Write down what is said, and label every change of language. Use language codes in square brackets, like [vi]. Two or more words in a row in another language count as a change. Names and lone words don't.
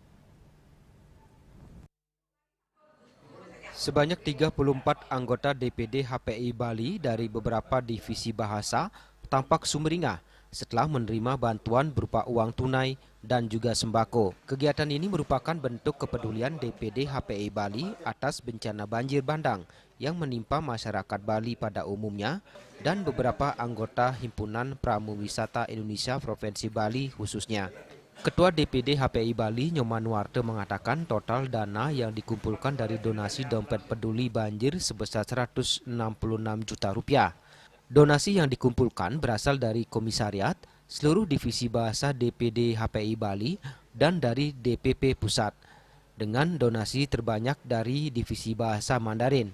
[id] Sebanyak 34 anggota DPD HPI Bali dari beberapa divisi bahasa tampak sumringah setelah menerima bantuan berupa uang tunai dan juga sembako. Kegiatan ini merupakan bentuk kepedulian DPD HPI Bali atas bencana banjir bandang yang menimpa masyarakat Bali pada umumnya dan beberapa anggota Himpunan Pramuwisata Indonesia Provinsi Bali khususnya. Ketua DPD HPI Bali Nyoman Nuarte mengatakan total dana yang dikumpulkan dari donasi dompet peduli banjir sebesar 166 juta rupiah. Donasi yang dikumpulkan berasal dari komisariat, seluruh divisi bahasa DPD HPI Bali, dan dari DPP Pusat, dengan donasi terbanyak dari divisi bahasa Mandarin.